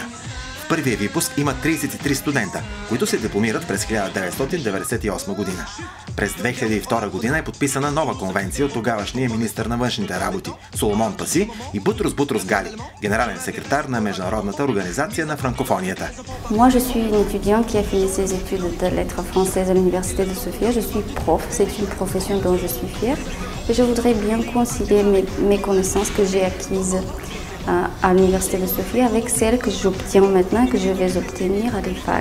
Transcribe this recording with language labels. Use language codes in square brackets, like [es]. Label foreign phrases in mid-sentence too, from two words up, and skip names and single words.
[bg] В първия випуск има 33 студента, които се дипломират през 1998 година. През 2002 година е подписана нова конвенция от тогавашния министър на външните работи Соломон Паси и Бутрус Гали, генерален секретар на Международната организация на франкофонията. [fr] Moi, je suis une étudiante qui a fini ses études de lettres françaises à l'université de Sofia. Je suis prof, c'est une profession dont je suis fière. Et je voudrais bien concilier mes connaissances que j'ai acquises à l'université de Sofia avec celles que j'obtiens maintenant, que je vais obtenir à l'IFAG.